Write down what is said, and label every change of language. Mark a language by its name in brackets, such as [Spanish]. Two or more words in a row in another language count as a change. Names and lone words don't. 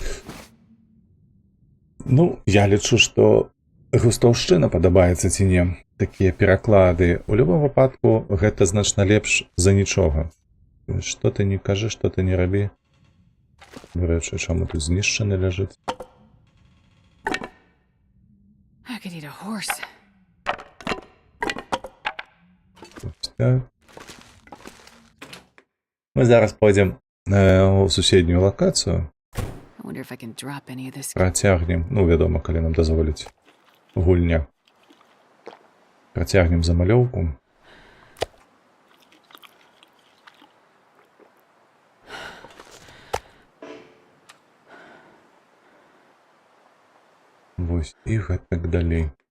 [Belarusian] Ну, я лічу, што густаўшчына падабаецца ці не. Такія пераклады. У любом выпадку гэта значна лепш за нічога. Што ты не кажы, што ты не рабі. Дарэчы, чаму тут знішчаны ляжыць? [English] I could eat a horse. [Belarusian] Так. Мы зараз пойдзем у суседнюю лакацыю. [English] I wonder if I can drop any of this. [Belarusian] Працягнем, ну, вядома, калі нам дазволіць гульня. Працягнем замалёўку. Вось, і гэтак далей.